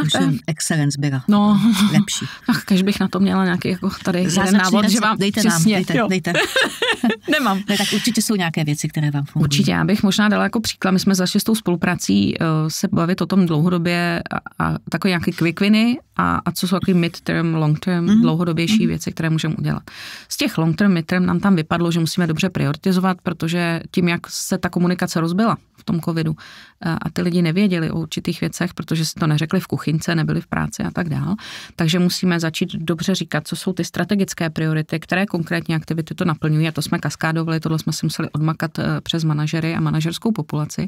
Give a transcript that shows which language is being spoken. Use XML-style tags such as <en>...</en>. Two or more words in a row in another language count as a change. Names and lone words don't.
<cs>excellence byla lepší? Ach, když bych na to měla nějaký jako tady jeden návod, že vám dejte přesně, nám, dejte. Nemám. Ne, tak určitě jsou nějaké věci, které vám fungují. Určitě, já bych možná dala jako příklad, my jsme začali s tou spoluprací se bavit o tom dlouhodobě a takové nějaké</cs> <en>quick winy</en> <cs>a co jsou takový</cs> <en>mid-term, long-term,</en> <cs>dlouhodobější věci, které můžeme udělat. Z těch</cs> <en>long-term, mid-term</en> <cs>nám tam vypadlo, že musíme dobře prioritizovat, protože tím, jak se ta komunikace rozbila v tom covidu a ty lidi nevěděli o určitých věcech, protože si to neřekli v kuchynce, nebyli v práci a tak dál, takže musíme začít dobře říkat, co jsou ty strategické priority, které konkrétní aktivity to naplňují a to jsme kaskádovali, tohle jsme si museli odmakat přes manažery a manažerskou populaci.</cs>